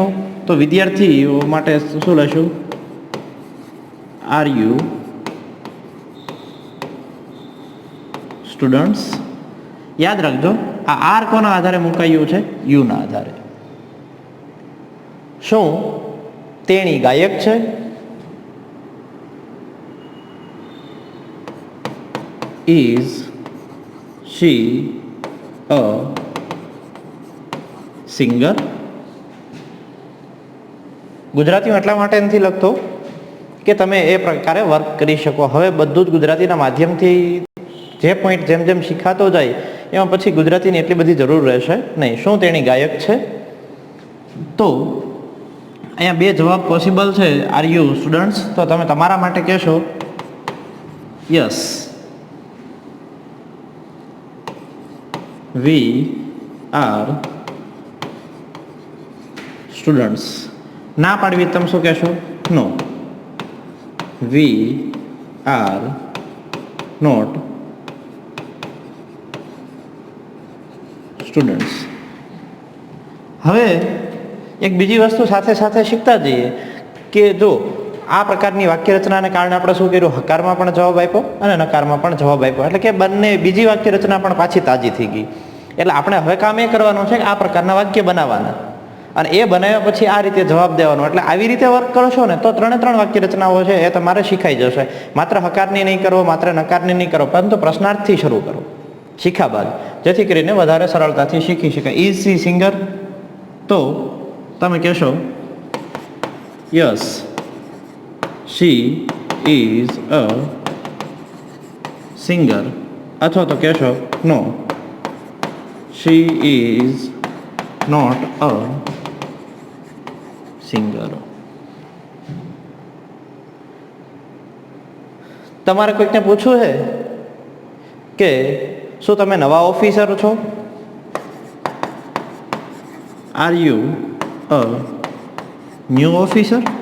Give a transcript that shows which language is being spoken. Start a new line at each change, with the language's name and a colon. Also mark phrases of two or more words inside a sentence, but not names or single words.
Gujarati: તો વિદ્યાર્થીઓ માટે શું લઈશું?
English: are you students.
Gujarati: યાદ રાખજો, આ આર કોના આધારે મુકાયું છે? યુના આધારે. શું તેણી ગાયક છે?
English: Is she a singer?
Gujarati: ગુજરાતીમાં એટલા માટે નથી લખતો કે તમે એ પ્રકારે વર્ક કરી શકો. હવે બધું જ ગુજરાતીના માધ્યમથી જે પોઈન્ટ જેમ જેમ શીખાતો જાય એમાં પછી ગુજરાતીની એટલી બધી જરૂર રહેશે નહીં. શું તેણી ગાયક છે? તો અહીંયા બે જવાબ પોસિબલ છે.
English: are you students?
Gujarati: તો તમે તમારા માટે કહેશો
English: yes we are students.
Gujarati: ના પાડવી તમે શું કહેશો? નો,
English: we are not students.
Gujarati: હવે એક બીજી વસ્તુ સાથે સાથે શીખતા જઈએ કે જો આ પ્રકારની વાક્યરચનાને કારણે આપણે શું કર્યું? હકારમાં પણ જવાબ આપ્યો અને નકારમાં પણ જવાબ આપ્યો. એટલે કે બંને બીજી વાક્યરચના પણ પાછી તાજી થઈ ગઈ. એટલે આપણે હવે કામ એ કરવાનું છે કે આ પ્રકારના વાક્ય બનાવવાના, અને એ બનાવ્યા પછી આ રીતે જવાબ દેવાનો. એટલે આવી રીતે વર્ક કરશો ને તો ત્રણે ત્રણ વાક્યરચનાઓ છે એ તમારે શીખાઈ જશે. માત્ર હકારની નહીં કરો, માત્ર નકારની નહીં કરો, પરંતુ પ્રશ્નાર્થથી શરૂ કરો શીખ્યા બાદ, જેથી કરીને વધારે સરળતાથી શીખી શકાય.
English: is she singer?
Gujarati: તો તમે કહેશો
English: yes she is a singer.
Gujarati: અથવા તો કહેશો
English: no, she is not a singer.
Gujarati: તમારે કોઈકને પૂછવું છે કે શું તમે નવા ઓફિસર છો?
English: are you a new officer?